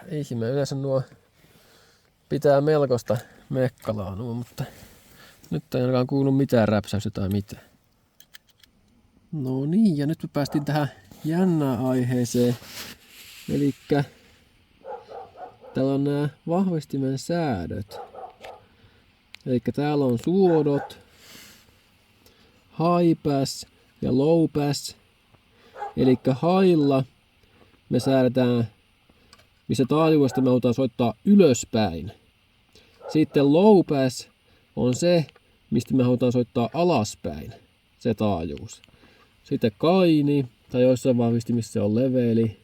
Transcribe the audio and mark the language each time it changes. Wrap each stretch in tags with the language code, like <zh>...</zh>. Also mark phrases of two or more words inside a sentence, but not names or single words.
<fi>Ihme, yleensä nuo pitää melkoista mekkalaa nuo, mutta nyt ei ainakaan kuulu mitään räpsäystä tai mitään. No niin, ja nyt me päästiin tähän jännään aiheeseen. Elikkä täällä on nämä vahvistimen säädöt. Elikkä täällä on suodot,</fi> <en>high pass ja low pass.</en> <fi>Elikkä highlla me säädetään, missä taajuudesta me halutaan soittaa ylöspäin. Sitten</fi> <en>low pass</en> <fi>on se, mistä me halutaan soittaa alaspäin, se taajuus. Sitten kaini, tai joissain vahvistimissa se on leveli.</fi>